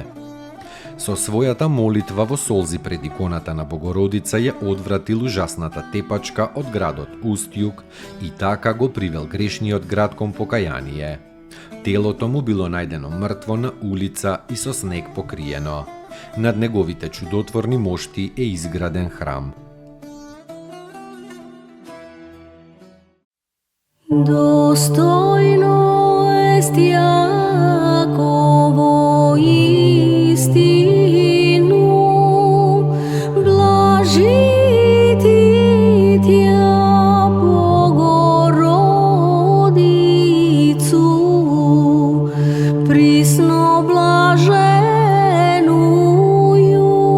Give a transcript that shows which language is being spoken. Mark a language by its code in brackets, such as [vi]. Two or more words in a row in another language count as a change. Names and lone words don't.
[mk] Со својата молитва во солзи пред иконата на Богородица ја одвратил ужасната тепачка од градот Устјук и така го привел грешниот град кон покаяние. Телото му било најдено мртво на улица и со снег покриено. Над неговите чудотворни мошти е изграден храм. [cu] Достойно est Јаково истину, блажити Тја Богородицу, присно блаженују